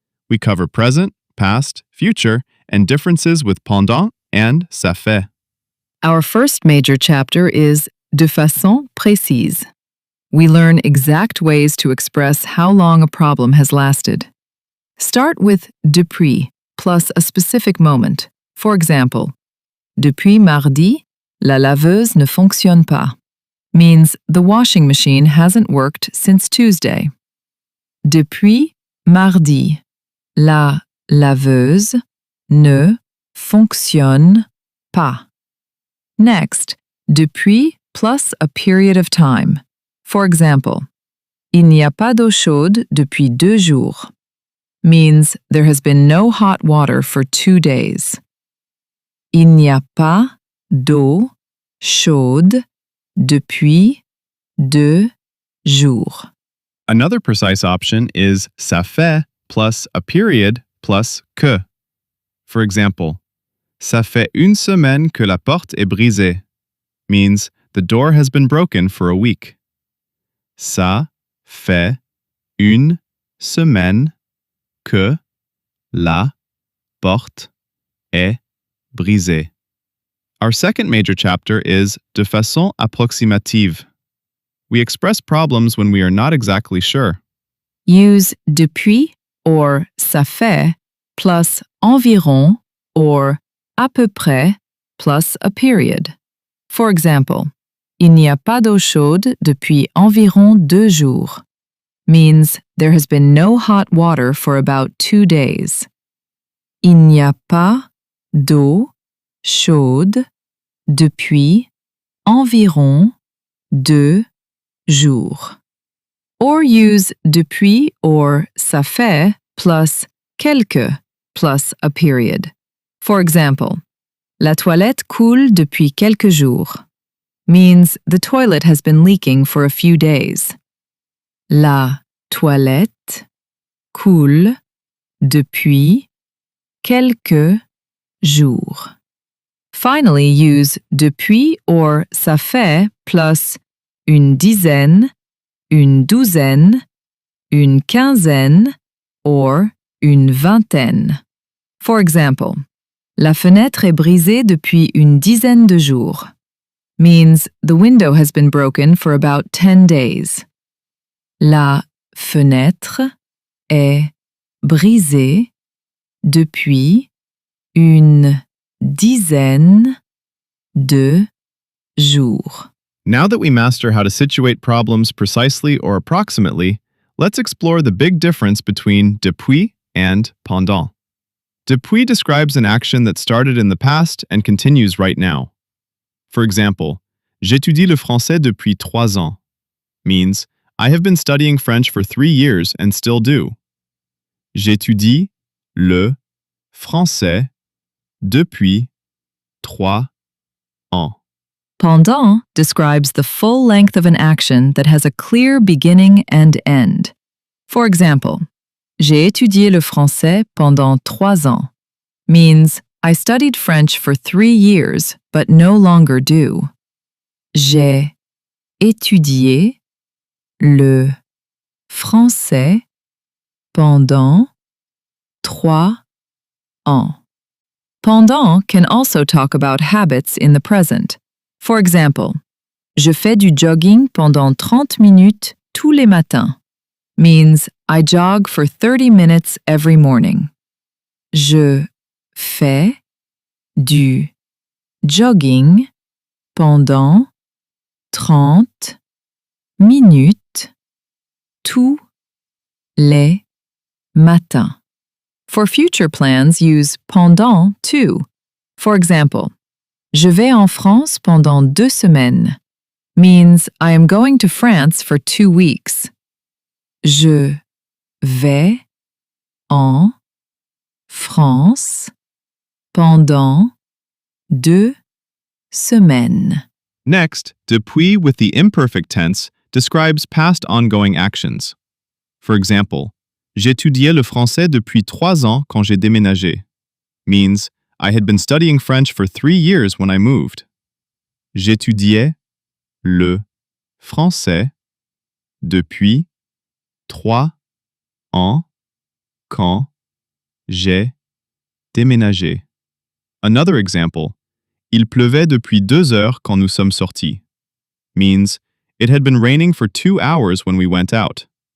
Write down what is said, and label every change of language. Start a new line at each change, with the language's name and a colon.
English: We cover present, past, future, and differences with pendant and fait. Our first major chapter is
French: de façon précise.
English: We learn exact ways to express how long a problem has lasted. Start with depuis plus a specific moment. For example,
French: depuis mardi, la laveuse ne fonctionne pas.
English: Means the washing machine hasn't worked since Tuesday.
French: Depuis mardi, la laveuse ne fonctionne pas.
English: Next, depuis plus a period of time. For example,
French: il n'y a pas d'eau chaude depuis 2 jours.
English: Means there has been no hot water for 2 days.
French: Il n'y a pas d'eau chaude depuis 2 jours.
English: Another precise option is ça fait plus a period plus que. For example,
French: ça fait une semaine que la porte est brisée.
English: Means the door has been broken for a week.
French: Ça fait une semaine que la porte est brisée.
English: Our second major chapter is
French: de façon approximative.
English: We express problems when we are not exactly sure. Use depuis or ça fait plus environ or à peu près plus a period. For example,
French: il n'y a pas d'eau chaude depuis environ 2 jours.
English: Means there has been no hot water for about 2 days.
French: Il n'y a pas d'eau chaude depuis environ 2 jours.
English: Or use depuis or ça fait plus quelques plus a period. For example,
French: la toilette coule depuis quelques jours.
English: Means the toilet has been leaking for a few days.
French: La toilette coule depuis quelques jours.
English: Finally, use depuis or ça fait plus une dizaine, une douzaine, une quinzaine, or une vingtaine. For example,
French: la fenêtre est brisée depuis une dizaine de jours.
English: Means the window has been broken for about 10 days.
French: La fenêtre est brisée depuis une dizaine de jours.
English: Now that we master how to situate problems precisely or approximately, let's explore the big difference between depuis and pendant. Depuis describes an action that started in the past and continues right now. For example,
French: j'étudie le français depuis 3 ans.
English: Means, I have been studying French for 3 years and still do.
French: J'étudie le français depuis 3 ans.
English: Pendant describes the full length of an action that has a clear beginning and end. For example,
French: j'ai étudié le français pendant 3 ans.
English: Means, I studied French for 3 years, but no longer do.
French: J'ai étudié le français pendant 3 ans.
English: Pendant can also talk about habits in the present. For example,
French: je fais du jogging pendant 30 minutes tous les matins.
English: Means I jog for 30 minutes every morning.
French: Je fais du jogging pendant 30 minutes tous les matins.
English: For future plans, use pendant too. For example,
French: je vais en France pendant 2 semaines.
English: Means I am going to France for 2 weeks.
French: Je vais en France pendant 2 semaines.
English: Next, depuis with the imperfect tense describes past ongoing actions. For example,
French: j'étudiais le français depuis 3 ans quand j'ai déménagé.
English: Means I had been studying French for 3 years when I moved.
French: J'étudiais le français depuis 3 ans quand j'ai déménagé.
English: Another example,
French: il pleuvait depuis 2 heures quand nous sommes sortis,
English: means it had been raining for 2 hours when we went out.